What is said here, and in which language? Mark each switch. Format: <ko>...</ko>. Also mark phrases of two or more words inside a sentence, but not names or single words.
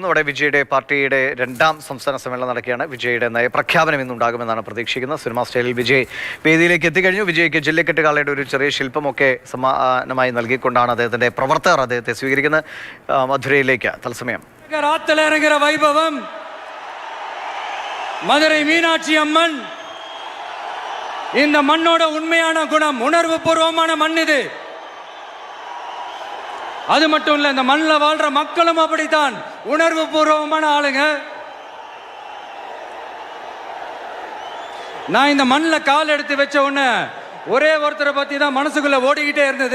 <ml>അവിടെ വിജയുടെ പാർട്ടിയുടെ രണ്ടാം സംസ്ഥാന സമ്മേളനം നടക്കുകയാണ്. വിജയുടെ നയപ്രഖ്യാപനം ഇന്നുണ്ടാകുമെന്നാണ് പ്രതീക്ഷിക്കുന്നത്. സിനിമാ സ്റ്റൈലിൽ വിജയ് വേദിയിലേക്ക് എത്തിക്കഴിഞ്ഞു. വിജയ്ക്ക് ജല്ലിക്കെട്ട് കാളയുടെ ഒരു ചെറിയ ശില്പമൊക്കെ സമ്മാനമായി നൽകിക്കൊണ്ടാണ് അദ്ദേഹത്തിന്റെ പ്രവർത്തകർ അദ്ദേഹത്തെ സ്വീകരിക്കുന്നത്. മധുരയിലേക്ക് തത്സമയം</ml> <ta>വൈഭവം மதுரை மீனாட்சி அம்மன் இந்த மண்ணோட உண்மையான குணம், உணர்வு பூர்வமான மண் இது. அது மட்டும் இல்ல, இந்த மண்ணில் வாழ்ற மக்களும் அப்படித்தான் உணர்வு பூர்வமான ஆளுங்க. நான் இந்த மண்ணில் கால் எடுத்து வச்ச உடனே ஒரே ஒருத்தரை பத்தி தான் மனசுக்குள்ள ஓடிக்கிட்டே இருந்தது.</ta>